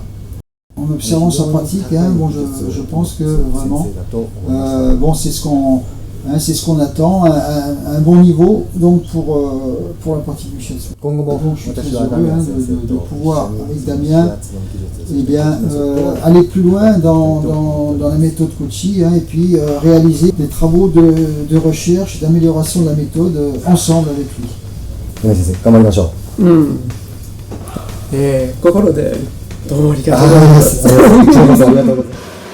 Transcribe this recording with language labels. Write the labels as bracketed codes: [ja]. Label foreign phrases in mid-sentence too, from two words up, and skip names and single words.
[fr] En observant sa pratique, je pense que vraiment, c'est ce qu'on attend, un bon niveau donc pour la pratique du shiatsu. Donc, je suis très heureux de pouvoir, avec Damien, aller plus loin dans la méthode Kochi, et puis réaliser des travaux de recherche, d'amélioration de la méthode ensemble avec lui. [ja] 山井先生、頑張りましょう。心でどうもありがとうございます。ありがとうございます。